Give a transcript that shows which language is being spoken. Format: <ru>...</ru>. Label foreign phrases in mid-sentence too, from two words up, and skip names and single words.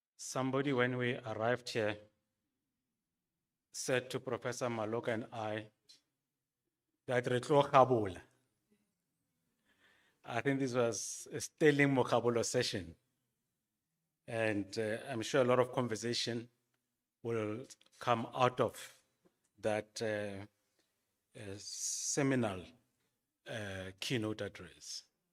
<en>Somebody, when we arrived here, said to Professor Maloka and I that</en> <st>re tlo kgabola.</st> <en>I think this was a Sterling Mokhabolo session. And I'm sure a lot of conversation will come out of that seminal keynote address.</en>